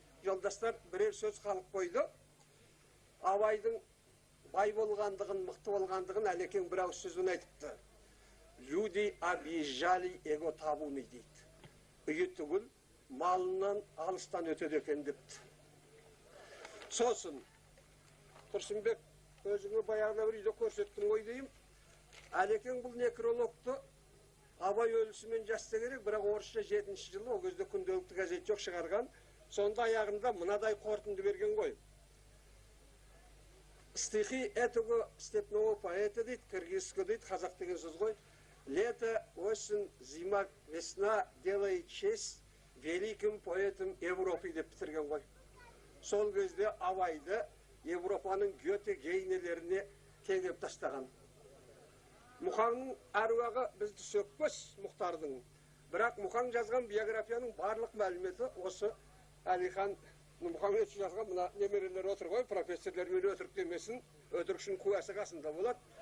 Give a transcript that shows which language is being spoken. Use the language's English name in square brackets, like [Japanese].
[Kazakh] Жолдастар бірер сөз қалып қойды. Абайдың бай болғандығын, мықты болғандығын әлекең бір ауыз сөзбен айтыпты. [Russian] Люди объезжали его табуны дейді. [Kazakh] Үйі түгіл, малынан алыстан өтеді екен депті. Сосын, Тұрсынбек, өзіңі баяғына бір үйде көрсеттің ғой деймін. Әлекең бұл некрологты абай өлісімен жазса керек, бірақ орысша 7-ші жылы, ол кезде күнделікті газет жоқ шығарған. Сонда аяғында мынадай қорытынды берген ғой. [Russian] Стихи этого степного поэта [Kazakh] дейді, киргизский дейді, қазақ деген сөз ғой. [Russian] Лето, осень, зима, весна делает честь великим поэтам Европы деп бітірген ғой. [Kazakh] Сол кезде абайды Европаның Гёте гейнелеріне теңеп тастаған. Мұхаңның әруағы бізді сөкпес, Мұхтардың. Бірақ Мұхаң жазған биографияның барлық мәліметі осы Әлихан Мұхаммед жазған мына немерелер отыр ғой, профессорлермен өтірік демесін, өтірікшінің куәсі қасында болады.